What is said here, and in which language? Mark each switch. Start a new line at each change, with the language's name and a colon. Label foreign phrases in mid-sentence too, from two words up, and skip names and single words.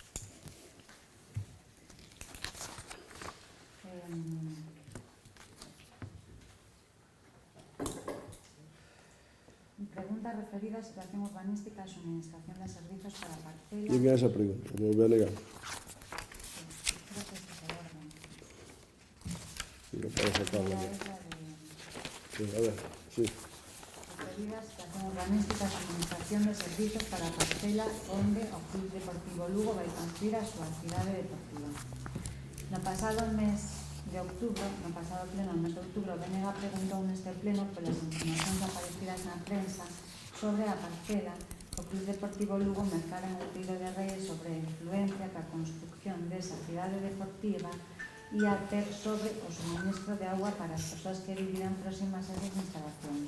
Galician: Pregunta referida a situación urbanística e suministración de servizos para parcela.
Spanish: Diga esa pregunta, me voy a negar. Creo que este es el orden. Si lo puedo sacar. Ya es la de... Sí, a ver, sí.
Galician: Referida a situación urbanística e suministración de servizos para parcela onde o Club Deportivo Lugo vai construir a súa cidade deportiva. No pasado mes de outubro, no pasado pleno, no mes de outubro, BNG preguntou neste pleno polas informacións aparecidas na prensa sobre a parcela que o Club Deportivo Lugo mercara en Outeiro de Rei sobre a influencia que a construcción desa cidade deportiva ia ter sobre o suministro de agua para as persoas que viviran próximas a esas instalacións.